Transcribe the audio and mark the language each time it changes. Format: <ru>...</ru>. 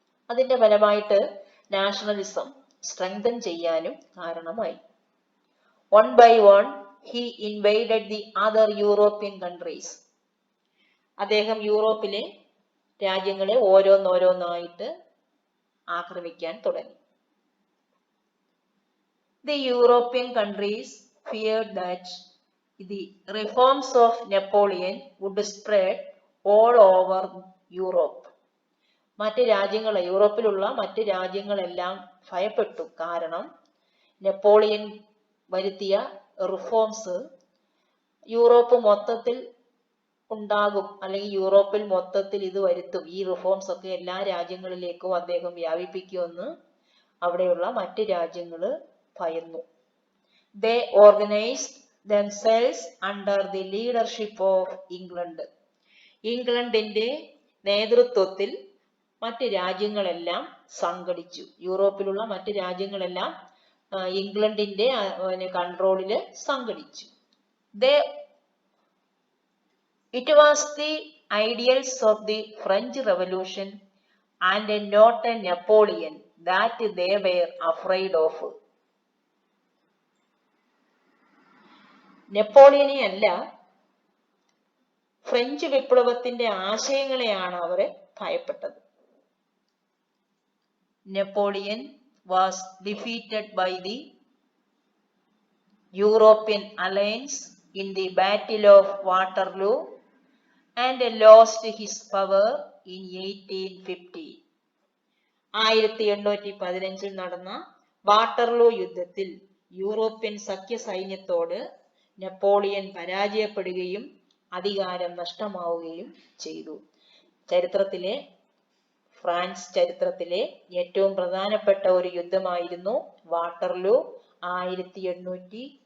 <ml>അതിന്റെ ഫലമായിട്ട് nationalism strengthen ചെയ്യാനും കാരണമായി.</ml> <en>One by one he invaded the other European countries.</en> <ml>അദ്ദേഹം യൂറോപ്പിലെ രാജ്യങ്ങളെ ഓരോന്നോരോന്നായിട്ട് ആക്രമിക്കാൻ തുടങ്ങി.</ml> <en>The European countries feared that the reforms of Napoleon would spread all over Europe.</en> <ml>മറ്റ് രാജ്യങ്ങൾ, യൂറോപ്പിലുള്ള മറ്റ് രാജ്യങ്ങളെല്ലാം ഭയപ്പെട്ടു. കാരണം നെപ്പോളിയൻ വരുത്തിയ റിഫോംസ് യൂറോപ്പ് മൊത്തത്തിൽ ഉണ്ടാകും, അല്ലെങ്കിൽ യൂറോപ്പിൽ മൊത്തത്തിൽ ഇത് വരുത്തും. ഈ റിഫോംസ് ഒക്കെ എല്ലാ രാജ്യങ്ങളിലേക്കും അദ്ദേഹം വ്യാപിപ്പിക്കുമെന്ന് അവിടെയുള്ള മറ്റ് രാജ്യങ്ങള് ഭയന്നു.</ml> <en>They organized themselves under the leadership of England.</en> <ml>ഇംഗ്ലണ്ടിന്റെ നേതൃത്വത്തിൽ മറ്റ് രാജ്യങ്ങളെല്ലാം സംഘടിച്ചു. യൂറോപ്പിലുള്ള മറ്റ് രാജ്യങ്ങളെല്ലാം ഇംഗ്ലണ്ടിന്റെ കൺട്രോളില് സംഘടിച്ചു.</ml> <en>It was the ideals of the French Revolution and not a Napoleon that they were afraid of.</en> <ml>നെപ്പോളിയനെ അല്ല, ഫ്രഞ്ച് വിപ്ലവത്തിന്റെ ആശയങ്ങളെയാണ് അവർ ഭയപ്പെട്ടത്.</ml> <en>Napoleon was defeated by the European alliance in the Battle of Waterloo and lost his power in 1850.</en> <ml>1815 നടന്ന Waterloo യുദ്ധത്തിൽ European സഖ്യ സൈന്യത്തോട് Napoleon പരാജയപ്പെടുകയും അധികാരം നഷ്ടമാവുകയും ചെയ്തു. ചരിത്രത്തിലെ France ചരിത്രത്തിലെ ഏറ്റവും പ്രധാനപ്പെട്ട ഒരു യുദ്ധമായിരുന്നു വാട്ടർലൂ 1815.</ml>